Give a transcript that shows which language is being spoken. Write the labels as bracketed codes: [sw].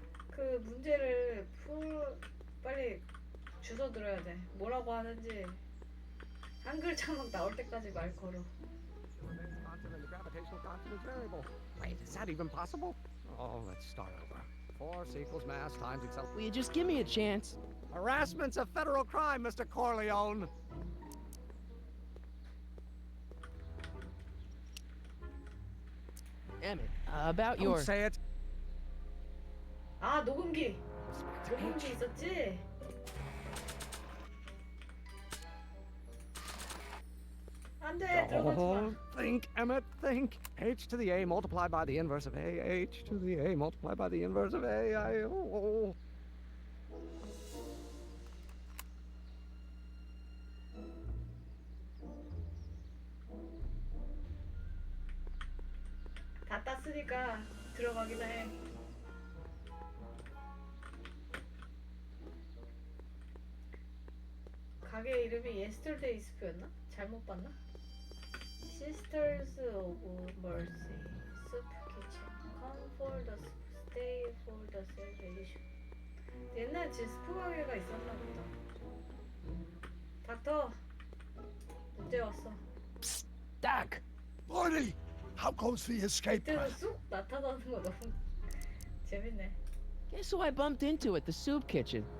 [ko] 그 문제를 빨리 주워 들어야 돼. 뭐라고 하는지 한 글자만 나올 때까지 말 걸어. [en] Wait, is that even possible? Oh, let's start over. Force equals mass times itself. Will you just give me a chance? Harassment's a federal crime, Mr. Corleone. Emmett, about Don't your... say it. [ko] 아, 녹음기 있었지? 안 돼, 들어가지 마. [en] Think, Emmett, think. H to the A multiplied by the inverse of A. H to the A multiplied by the inverse of A. [ko] 다 땄으니까 들어가기나 해. 가게 이름이 Yesterday Soup였나? 잘못 봤나? [en] Sisters of Mercy Soup Kitchen Come for the soup, stay for the celebration. [ko] 옛날에 진짜 스프 가게가 있었나 보다. 닥터 문제 왔어. [en] Psst, Doc! Morty! How goes the escape [ko] 그때는 [en] plan? [ko] 쑥 나타나는 거 너무 재밌네. [en] Guess who I bumped into at the soup kitchen?